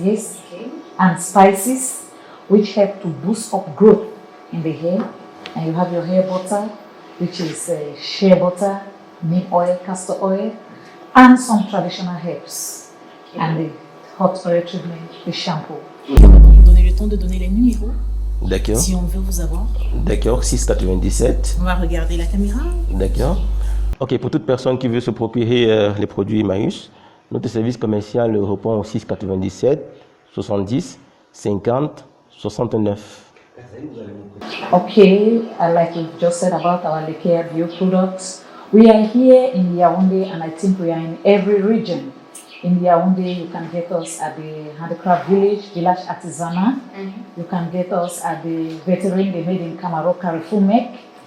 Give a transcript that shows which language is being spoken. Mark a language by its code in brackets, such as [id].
[en] Yes, and spices which help to boost up growth in the hair. And you have your hair butter, which is shea butter, neem oil, castor oil, and some traditional herbs. And the hot oil treatment, the shampoo. [fr] On va donc vous donner le temps de donner les numéros. D'accord. Si on veut vous avoir. D'accord, 6,97. On va regarder la caméra. D'accord. Ok, pour toute personne qui veut se procurer les produits Emmaüs, notre service commercial répond au 6,97, 70, 50, 69. [en] Okay, like we've just said about our Lekea Bio products, we are here in Yaoundé, and I think we are in every region. In Yaoundé, you can get us at the Handicraft Village, Village Artisanat. You can get us at the Veteran, they made in Camaro, Carrefour Mek.